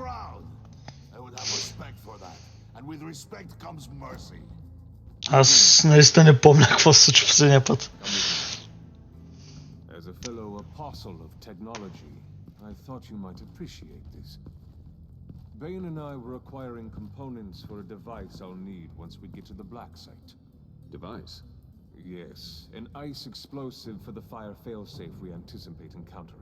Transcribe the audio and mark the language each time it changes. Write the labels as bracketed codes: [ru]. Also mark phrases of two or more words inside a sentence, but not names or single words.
[bg] Аз наистина не помня какво се случва последния път. [en] As a fellow apostle of technology, I thought you might appreciate this. Bane and I were acquiring components for a device I'll need once we get to the black site. Device? Yes, an ice explosive for the fire failsafe we anticipate encountering.